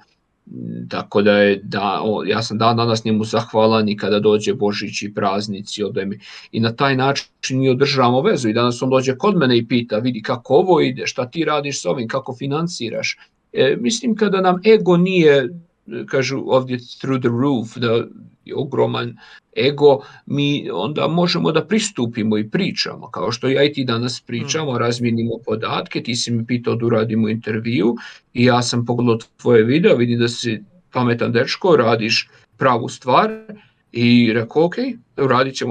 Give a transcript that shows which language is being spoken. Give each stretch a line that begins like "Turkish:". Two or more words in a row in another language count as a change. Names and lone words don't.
Bosnian: Tako da ja sam danas njemu zahvalan i kada dođe Božić i praznici i na taj način mi održavamo vezu i danas on dođe kod mene i pita, vidi kako ovo ide, šta ti radiš s ovim, kako financiraš. Mislim kada nam ego nije, kažu ovdje
English: through the roof,
Bosnian: da je ogroman ego, mi onda možemo da pristupimo i pričamo, kao što ja i ti danas pričamo, razmijenimo podatke, ti si mi pitao da uradimo intervju i ja sam pogledao tvoje video, vidim da si pametan dečko, radiš pravu stvar i rekao, ok, radit ćemo.